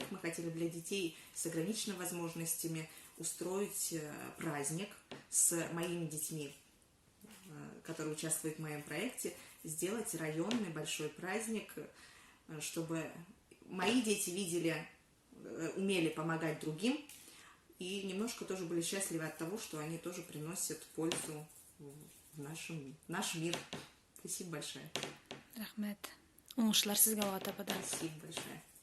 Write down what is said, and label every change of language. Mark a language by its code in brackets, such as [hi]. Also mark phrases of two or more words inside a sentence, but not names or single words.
[ru] Мы хотели для детей с ограниченными возможностями устроить праздник с моими детьми, которые участвуют в моем проекте, сделать районный большой праздник, чтобы мои дети умели помогать другим и немножко тоже были счастливы от того, что они тоже приносят пользу в наш мир. Спасибо большое. [tt] Рахмет. Уңышлар сезгә Алга таба да. [ru] Спасибо большое.